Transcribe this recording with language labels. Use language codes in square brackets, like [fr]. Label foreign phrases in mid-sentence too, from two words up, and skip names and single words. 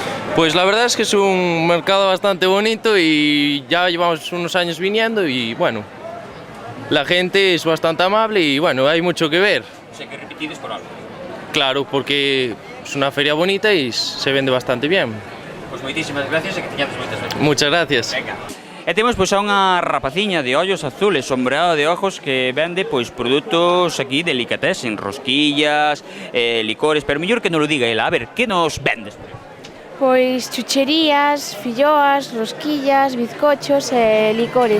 [es] Pues la verdad es que es un mercado bastante bonito y ya llevamos unos años viniendo y bueno, la gente es bastante amable y bueno, hay mucho que ver. O sea [gl] que repetides por algo. [es] Claro, porque es una feria bonita y se vende bastante bien. [gl] Pois moitísimas gracias e que teñades moitas veces. [es] Muchas gracias. Venga. [gl] E temos pois a unha rapaciña de ollos azules, [es] sombreado de ojos, [gl] que vende pois produtos aquí delicatessen, rosquillas, licores, pero mellor que non lo diga ela. A ver, que nos vendes? Pois chucherías, filloas, rosquillas, bizcochos e licores.